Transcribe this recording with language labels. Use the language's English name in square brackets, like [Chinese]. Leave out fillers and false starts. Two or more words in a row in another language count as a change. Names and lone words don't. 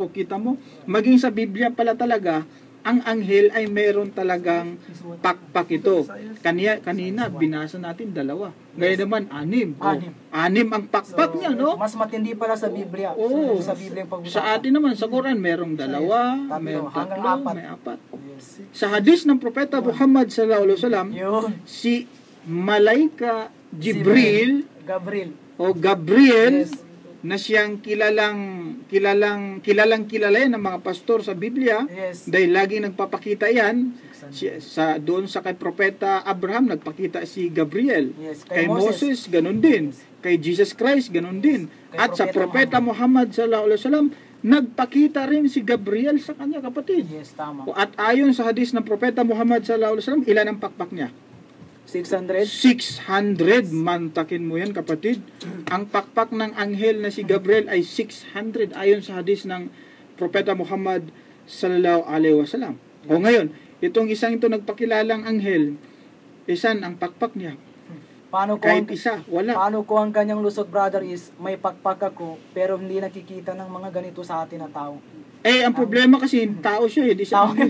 [Filipino] O kita mo, maging sa Biblia pala talaga, ang anghel ay meron talagang pakpak ito. Kanina, binasa natin 2. Ngayon naman, 6. 6 ang pakpak niya, no? Mas matindi pala sa Biblia. Sa Biblia sa atin naman, sa Quran, merong 2, merong 3, may 4. Sa hadis ng Propeta Muhammad [Arabic] صلى الله عليه وسلم, [Filipino] si Malaika Gabriel, na siyang kilalang kilala yan ng mga pastor sa Biblia. Yes. Dahil laging nagpapakita yan doon sa kay propeta Abraham, nagpakita si Gabriel. Yes. Kay Moses, ganun din. Kay Jesus Christ, ganun din. At sa propeta Muhammad [Arabic] صلى الله عليه وسلم, [Filipino] nagpakita rin si Gabriel sa kanya, kapatid. Yes, tama. At ayon sa hadis ng propeta Muhammad [Arabic] صلى الله عليه وسلم, [Filipino] ilan ang pakpak niya? 600. 600. Mantakin mo yan, kapatid. Ang pakpak ng anghel na si Gabriel ay 600 ayon sa hadis ng propeta Muhammad [Arabic] صلى الله عليه وسلم. [Filipino] O ngayon, itong isang ito nagpakilalang anghel, isan ang pakpak niya? Paano ko Kahit ang, isa, wala. paano ko ang kanyang lusot, brother, is may pakpak ako pero hindi nakikita ng mga ganito sa atin na tao. Eh, ang problema kasi, tao siya eh. Di siya Tao anghel.